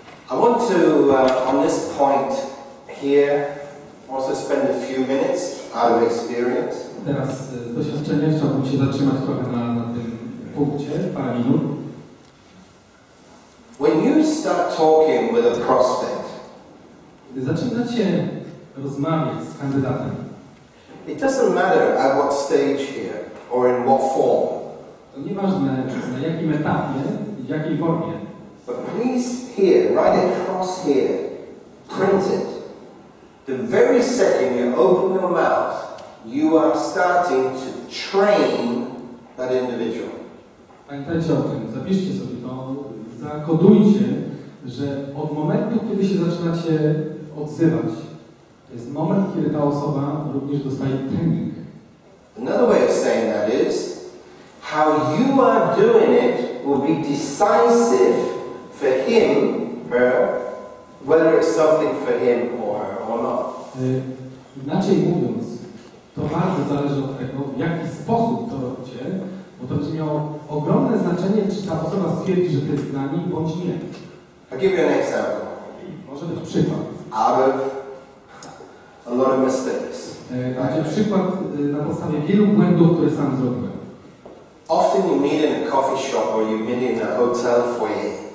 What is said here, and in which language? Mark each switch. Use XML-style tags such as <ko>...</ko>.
<en>I want to, on this point here, also spend a few minutes out of experience.</en> <pl>Teraz z doświadczenia chciałbym się zatrzymać trochę na tym punkcie, parę minut.</pl> <en>When you start talking with a prospect,</en> <pl>Gdy zaczynacie rozmawiać z kandydatem,</pl> <en>it doesn't matter at what stage here or in what form.</en> <pl>to nieważne na jakim etapie i w jakiej formie,</pl> <en>But please here, right across here, print it. The very second you open your mouth, you are starting to train that individual.</en> <pl>pamiętajcie o tym, zapiszcie sobie to, zakodujcie, że od momentu, kiedy się zaczynacie odzywać, to jest moment, kiedy ta osoba również dostaje trening.</pl> <en>Another way of saying that is, how you are doing it will be decisive for him, her, whether it's something for him or her or not.</en> <pl>Inaczej mówiąc, to bardzo zależy od tego, w jaki sposób to robicie, bo to będzie miało ogromne znaczenie, czy ta osoba stwierdzi, że to jest dla niej, bądź nie.</pl> <en>I'll give you an example.</en> <pl>Może być przykład.</pl> <en>Out of a lot of mistakes.</en> <pl>Będzie przykład na podstawie wielu błędów, które sam zrobiłem.</pl> <en>Often you meet in a coffee shop or you meet in a hotel foyer.</en>